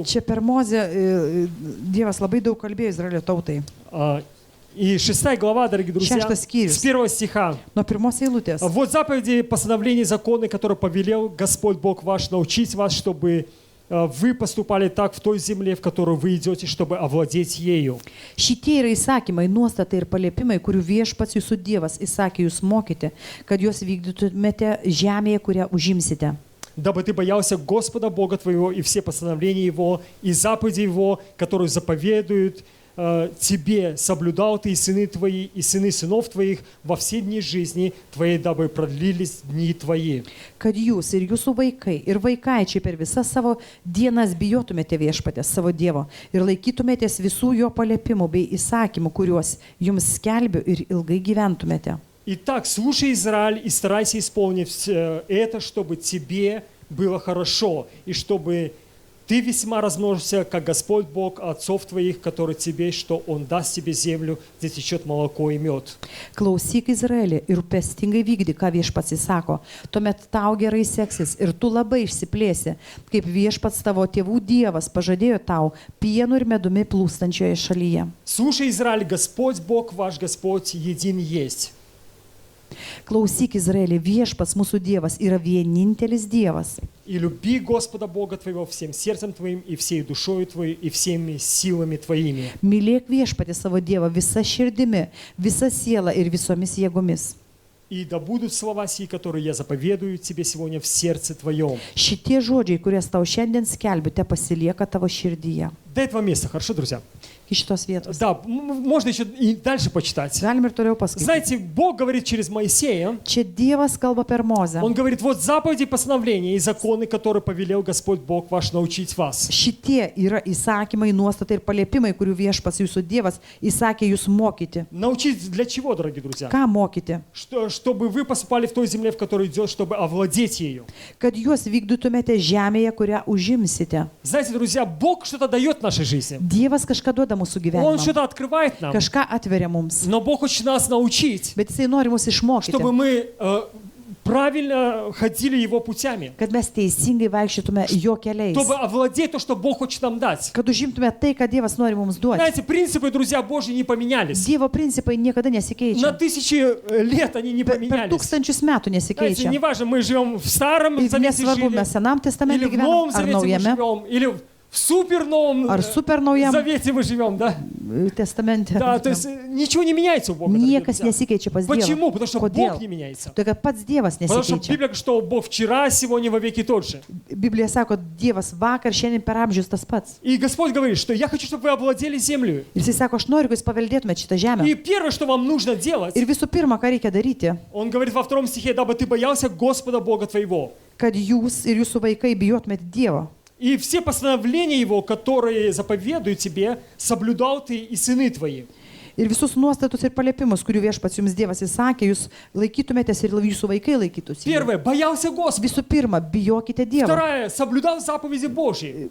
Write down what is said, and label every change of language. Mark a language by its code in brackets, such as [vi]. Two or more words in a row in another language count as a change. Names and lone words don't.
[lt] Čia per Mozę Dievas labai daug kalbėjo Izraelio tautai. [ru] И 6 глава, дорогие друзья, Шестый стих. с 1 стиха. [lt] Nuo pirmos eilutės. [ru] Вот заповеди, постановления, законы, которые повелел Господь Бог ваш научить вас, чтобы вы поступали так в той земле, в которую вы идете, чтобы овладеть ею. [lt] Šitie yra įsakymai, nuostatai ir paliepimai, kurių viešpats jūsų Dievas įsakė jūs mokyti, kad juos vykdytumėte žemėje, kurią užimsite. [ru] Дабы ты боялся Господа Бога твоего и все постановления Его, и заповеди Его, которые заповедуют тебе, соблюдал ты и сыны твои, и сыны сынов твоих во все дни жизни твоей, дабы продлились дни твои. [lt] Kad jūs ir jūsų vaikai ir vaikaičiai per visas savo dienas bijotumėte viešpatės savo Dievo ir laikytumėtės visų jo paliepimų bei įsakymų, kuriuos jums skelbiu ir ilgai gyventumėte. [ru] Итак, слушай, Израиль, и старайся исполнить это, чтобы тебе было хорошо, и чтобы ты весьма размножился, как Господь Бог отцов твоих, который тебе, что Он даст тебе землю, где течет молоко и мед. [lt] Klausyk Izraelį ir rūpestingai vykdy, ką viešpats įsako. Tuomet tau gerai seksis ir tu labai išsiplėsi, kaip viešpats tavo tėvų Dievas pažadėjo tau pienu ir medumi plūstančioje šalyje. [ru] Слушай, Израиль, Господь Бог ваш, Господь един есть. [lt] Klausyk Izraelį, viešpats mūsų Dievas yra vienintelis Dievas. [ru] И люби Господа Бога твоего всем сердцем твоим, и всей душою твоей, и всеми силами твоими. [lt] Mylėk viešpatį savo Dievą visa širdimi, visa siela ir visomis jėgomis. [ru] И да будут слова сии, которые я заповедую тебе сегодня в сердце твоем. [lt] Šitie žodžiai, kurias tau šiandien skelbiu, te pasilieka tavo širdyje. [ru] До этого места, хорошо, друзья? [lt] Iš šitos vietos. [ru] Да, можно еще и дальше почитать. [lt] Galim ir toliau paskaityti. [ru] Знаете, Бог говорит через Моисея, [lt] Čia Dievas kalba per Mozę. [ru] Он говорит, вот заповеди, постановления и законы, которые повелел Господь Бог ваш научить вас. [lt] Šitie yra įsakymai, nuostatai ir paliepimai, kurių viešpats jūsų Dievas įsakė jūs mokyti. [ru] Научить для чего, дорогие друзья? [lt] Ką mokyti? [ru] Чтобы вы поступали в той земле, в которой идет, чтобы овладеть ею. [lt] Kad juos vykdytumėte žemėje, kurią užimsite. [ru] Знаете, друзья, Бог что-то дает в нашей жизни. [lt] Dievas kažką duoda mūsų [ru] Он [lt] gyvenimui. [ru] что-то открывает нам. [lt] Kažką atveria mums. [ru] Но Бог хочет нас научить, [lt] Bet jisai nori mus išmokyti, [ru] чтобы мы правильно ходили Его путями. [lt] kad mes teisingai vaikščiotume jo keliais. [ru] Чтобы овладеть то, что Бог хочет нам дать. [lt] Kad užimtume tai, ką Dievas nori mums duoti. [ru] Знаете, принципы, друзья Божьи, не поменялись. [lt] Dievo principai niekada [ru] На [lt] nesikeičia. [ru] тысячи лет они не [lt] Per [ru] поменялись. [lt] tūkstančius metų [ru] Знаете, [lt] nesikeičia. [ru] неважно, мы живем в Старом [lt] Ir [ru] Завете [lt] nesvarbu, [ru] жили, [lt] mes Senam testamente [ru] или в Новом [lt] gyvenam, ar [ru] Завете мы [lt] Naujame, [ru] живем, или в супер новом [lt] ar super naujam [ru] Завете мы живем, да? [lt] testamente. [ru] Да, то есть ничего не меняется у Бога. дорогие [lt] Niekas [ru] друзья. [lt] nesikeičia pas Dievą. [ru] Почему? Потому что [lt] Kodėl? [ru] Бог не меняется. [lt] Tai kad pats Dievas [ru] Потому что [lt] nesikeičia. [ru] Библия говорит, что Бог вчера, сегодня, во веки тот же. [lt] Biblija sako, Dievas vakar, šiandien per amžius tas pats. [ru] И Господь говорит, что я хочу, чтобы вы овладели землю. [lt] Ir jisai sako, aš noriu, kad jūs paveldėtumėte šitą žemę. [ru] И первое, что вам нужно делать, [lt] Ir visų pirma, ką reikia daryti, [ru] Он говорит во 2 стихе, дабы ты боялся Господа Бога твоего. [lt] kad jūs ir jūsų vaikai bijotumėte Dievo. [ru] И все постановления Его, которые заповедуют тебе, соблюдал ты и сыны твои. [lt] Ir visus nuostatus ir paliepimus, kurių viešpats jums Dievas įsakė, jūs laikytumėtės ir jūsų vaikai laikytųsi. [ru] Первое, боялся Господа. [lt] Visų pirma, bijokite Dievo. [ru] Второе, соблюдал заповеди Божьи.